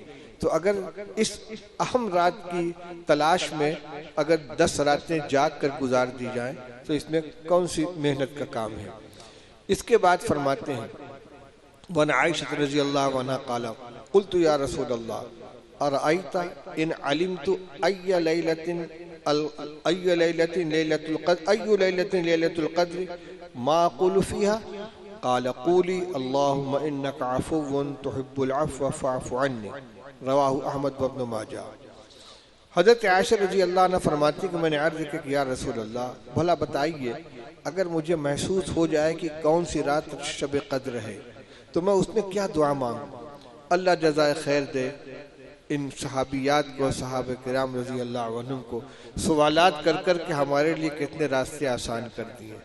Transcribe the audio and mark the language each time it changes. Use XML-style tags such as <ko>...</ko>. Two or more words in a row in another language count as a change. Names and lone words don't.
<hi>तो अगर इस अहम रात की तलाश में अगर 10 रातें जाग कर गुजार दी जाएं तो इसमें कौन सी मेहनत का काम है। इसके बाद फरमाते हैं</hi> <ar>عن عائشة رضي الله عنها قال قلت يا رسول الله أرأيت إن علمت أي ليلة ليلة القدر ما أقول فيها قال قولي اللهم إنك عفو تحب العفو فاعف عني رواه أحمد وابن ماجه.</ar> <hi>हज़रत आयशा</hi> <ar>رضي الله عنها</ar> <hi>फरमाती कि मैंने अर्ज़ किया कि</hi> <ar>يا رسول الله,</ar> <hi>भला बताइए अगर मुझे महसूस हो जाए कि कौन सी रात शब कद्र है तो मैं उसमें क्या दुआ मांगूं। अल्लाह जज़ाए खैर दे इन सहाबियात को, सहाबे किराम</hi> <ar>رضي الله عنهم</ar> <hi>को सवालात कर कर के हमारे लिए कितने रास्ते आसान कर दिए।</hi>